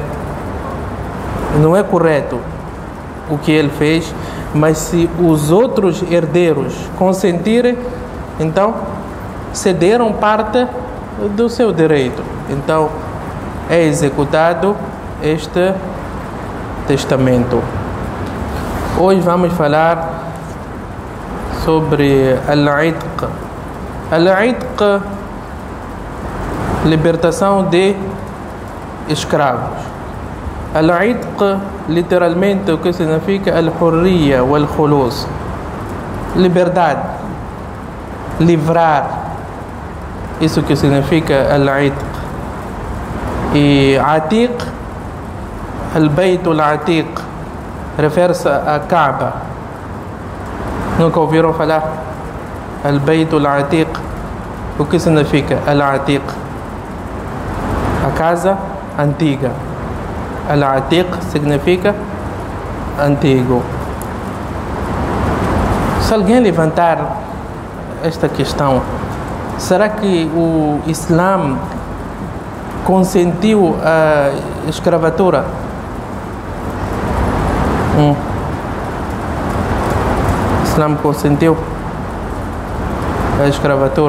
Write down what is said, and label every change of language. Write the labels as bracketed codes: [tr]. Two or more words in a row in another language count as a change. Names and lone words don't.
[pt] Não é correto o que ele fez, mas se os outros herdeiros consentirem, então cederam parte do seu direito. Então é executado este testamento. Hoje vamos falar sobre Al-Itq. Al-Itq, libertação de escravos. Al-Itq, literalmente, o que significa [ar] الحرية والخلوص, [pt] liberdade, livrar. Isso que significa Al-Itq. E Atiq, [ar] البيت العتيق, [pt] refere-se a Kaaba. Nunca ouviram falar? [ar] البيت العتيق. [pt] O que significa Al-Atiq? A casa antiga. Al-Atiq significa antigo. Se alguém levantar esta questão, será que o Islã consentiu a escravatura? O Islã consentiu a escravatura?